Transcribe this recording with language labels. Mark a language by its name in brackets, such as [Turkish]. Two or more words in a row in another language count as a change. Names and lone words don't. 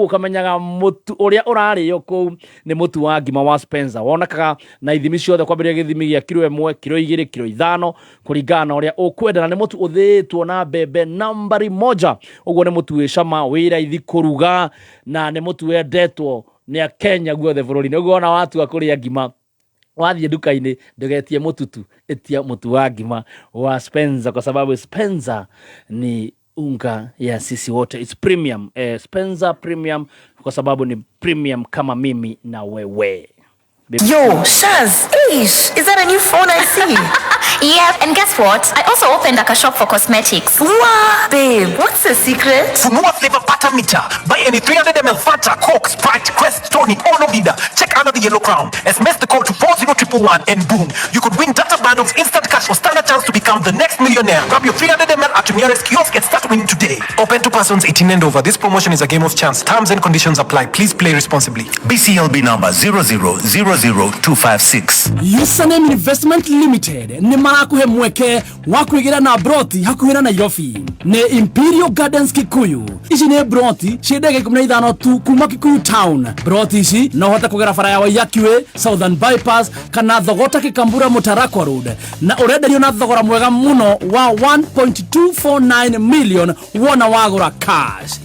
[Kikuyu] ukamenyaga mutu uria urario ko ni mutu wa ngima wa Spencer wonakaga na ithimi ciothe kwambiria githimi gia kilo 1 kilo 2 kilo 5 kuringana uria ukwenda na ni mutu uthitwo na bebe nambari 1 uguo ni mutu wi cama wi raithi kuruga na ni mutu wendetwo ni a Kenya guothe bururi uguo ona watu akuria ngima wathie duka-ini ndogetie mututu etia mutu wa ngima wa Spencer [Swahili] kwa sababu Spencer ni unga ya sisi wote. [English] It's premium. [Swahili] Spencer premium kwa sababu ni premium kama mimi na wewe. [English] Yo, Shaz, is that a new phone I see? Yep, and guess what? I also opened a shop for cosmetics. Wow, babe, what's the secret? [Swahili] Funua flavor pata meter. [English] Buy any 300ml Fanta, Coke, Sprite, Quest, Tonic, or Novida. Check under the yellow crown. SMS the code to 40111 and boom, you could win data bundles, instant cash, or stand a chance to become the next millionaire. Grab your 300ml at your nearest kiosk and start winning today. Open to persons 18 and over. This promotion is a game of chance. Terms and conditions apply. Please play responsibly. BCLB number 0000256. [Kikuyu] Username Investment Limited ni marakuhe mweke wa kuigira na broti hakuhira na Nairobi ni Imperial Gardens Kikuyu. Ici ni broti ciendege 15 tu kuma Kikuyu town. Broti ici no hota kugera fara ya Waiyaki Southern Bypass kana thogota Kikambura Mutarakwa Road na urenderio na thogora mwega muno wa 1.249 million wona wagura cash.